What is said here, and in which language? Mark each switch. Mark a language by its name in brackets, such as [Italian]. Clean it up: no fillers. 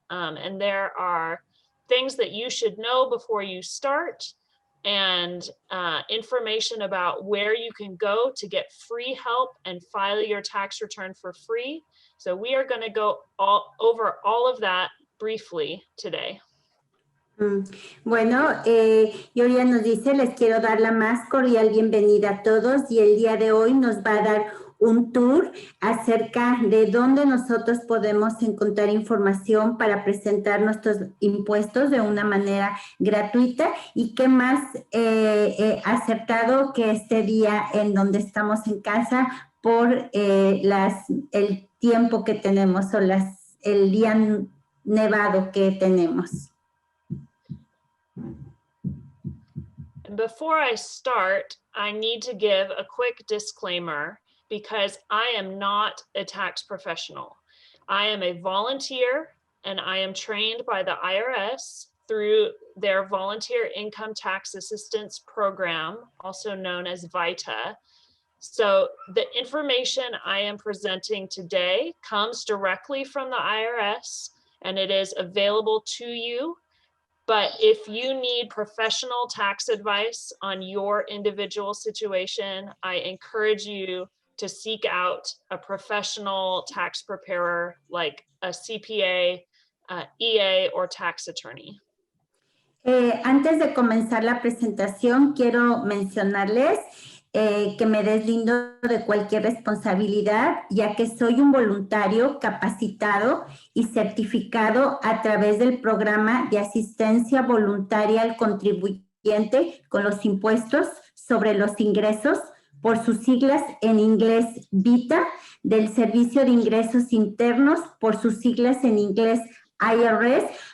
[English] And there are things that you should know before you start, and information about where you can go to get free help and file your tax return for free. So we are going to go over all of that briefly today. [Spanish] Bueno, Yoria nos dice, les quiero dar la más cordial bienvenida a todos, y el día de hoy nos va a dar un tour acerca de dónde nosotros podemos encontrar información para presentar nuestros impuestos de una manera gratuita, y qué más acertado que este día en donde estamos en casa por el tiempo que tenemos o el día nevado que tenemos. [English] Before I start, I need to give a quick disclaimer because I am not a tax professional. I am a volunteer, and I am trained by the IRS through their Volunteer Income Tax Assistance Program, also known as VITA. So the information I am presenting today comes directly from the IRS, and it is available to you. But if you need professional tax advice on your individual situation, I encourage you to seek out a professional tax preparer like a CPA, EA, or tax attorney. [Spanish] Antes de comenzar la presentación, quiero mencionarles que me deslindo de cualquier responsabilidad, ya que soy un voluntario capacitado y certificado a través del programa de asistencia voluntaria al contribuyente con los impuestos sobre los ingresos, por sus siglas en inglés VITA, del Servicio de Ingresos Internos, por sus siglas en inglés IRS.